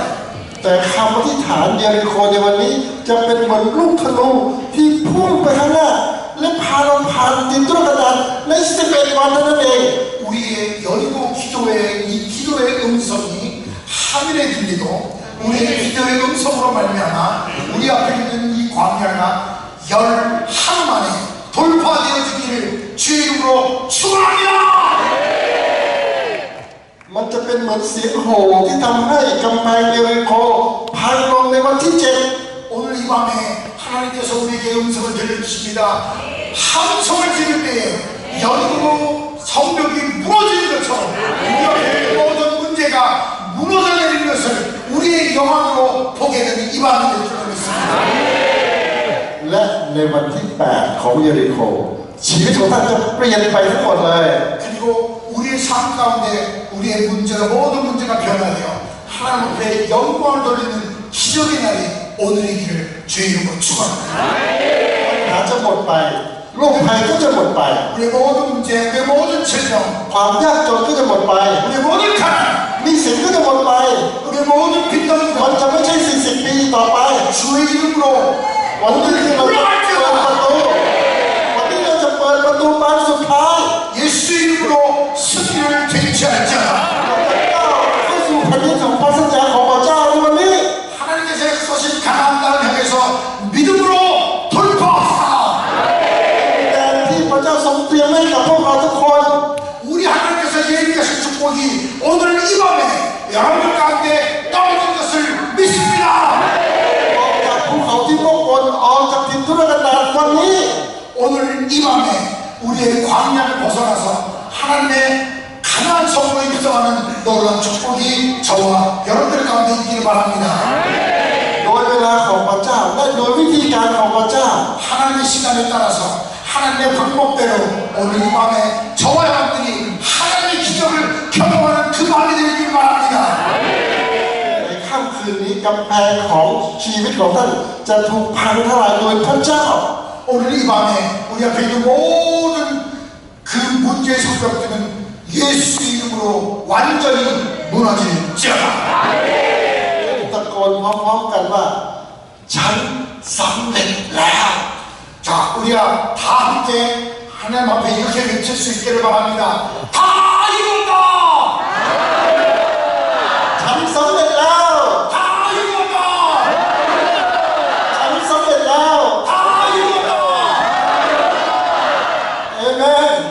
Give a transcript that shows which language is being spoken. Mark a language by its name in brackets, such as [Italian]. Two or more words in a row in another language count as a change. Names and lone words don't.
[Thai] แต่คำอธิษฐานเยริโคในวันนี้จะเป็นเหมือนลูกธนูที่พุ่งไปข้างหน้าและพาเราผ่านดินตุรกันดารใน11 วันนั้นเอง [Korean] 우리의 여리고 기도의 이 기도의 음성이 하늘에 들리고 우리의 기도의 음성으로 말미암아 우리 앞에 있는 이 광야가 열 하루 만에 돌파되어지기를 주의 이름으로 축원합니다. [Thai] มันจะเป็นเหมือนเสียงโห่ที่ทำให้กำแพงเยริโคพังลงในวันที่ 7 [Korean] 오늘 이 밤에 하나님께서 우리에게 음성을 들려주십니다. 함성을 지를 때에 여리고 성벽이 무너지는 것처럼 우리 앞에 모든 문제가 무너져 내리는 것을 우리의 영광으로 보게 되는 이 밤이 될 줄 믿습니다. [Thai] และในวันที่ 8 ของเยริโคชีวิตของท่านจะเปลี่ยนไปทั้งหมดเลย [Korean] 그리고 우리의 삶 가운데 우리의 문제가 모든 문제가 변화되어 하나님 앞에 영광을 돌리는 기적의 날이 오늘이기를 주의 이름으로 축원합니다. [Thai] ปัญหาจะหมดไปโรคภัยก็จะหมดไป [Korean] 우리의 모든 문제, 우리의 모든 질병, [Thai] ความยากจนก็จะหมดไป [Korean] 우리의 모든 가난, [Thai] หนี้สินก็จะหมดไป [Korean] 우리의 모든 [Thai] มัน [Korean] 빈덩이가 [Thai] จะไม่ใช่40 ปีต่อไป [Korean] 주의 이름으로 [Thai] วันนี้ที่เราจะเปิดประตูวันนี้เราจะเปิดประตูบานสุดท้าย [Korean] 예수 이름으로 승리를 쟁취할지어다. [Thai] เราจะก้าวเข้าสู่แผ่นดินของพระสัญญาของพระเจ้าในวันนี้ [Korean] 하나님께서 약속하신 가나안 땅을 향해서 믿음으로 돌파하라. [Thai] แต่ที่พระเจ้าทรงเตรียมให้กับพวกเราทุกคน [Korean] 우리 하나님께서 예비하신 축복이 오늘 이 밤에 여러분 가운데 떨어진 것을 믿습니다. [Thai] ออกจากภูเขาที่วกวนออกจากถิ่นทุรกันดารวันนี้ [Korean] 오늘 이 밤에 우리의 광야를 벗어나서 하나님의 가나안 성으로 입성하는 놀라운 축복이 저와 여러분들 가운데 있기를 바랍니다. [Thai] โดยเวลาของพระเจ้าและโดยวิธีการของพระเจ้า [Korean] 하나님의 시간에 따라서 하나님의 방법대로 오늘 이 밤에 저와 여러분들이 하나님의 기적을 경험하는 그 밤이 되기를 바랍니다. [Thai] ในค่ำคืนนี้กำแพงของชีวิตของท่านจะถูกพังทลายโดยพระเจ้า [Korean] 오늘 이 밤에 우리 앞에 있는 모든 그 문제의 성벽들은 예수 이름으로 완전히 무너질지어다. [Thai] ตะโกนพร้อมๆกันว่าฉันสำเร็จแล้ว [Korean] 자, 우리가 다 함께 하나님 앞에 이렇게 외칠 수 있기를 바랍니다. 다 이뤘다! [Thai] ฉันสำเร็จแล้ว [Korean] 다 이뤘다! [Thai] ฉันสำเร็จแล้ว [Korean] 다 이뤘다! [Thai] เอเมน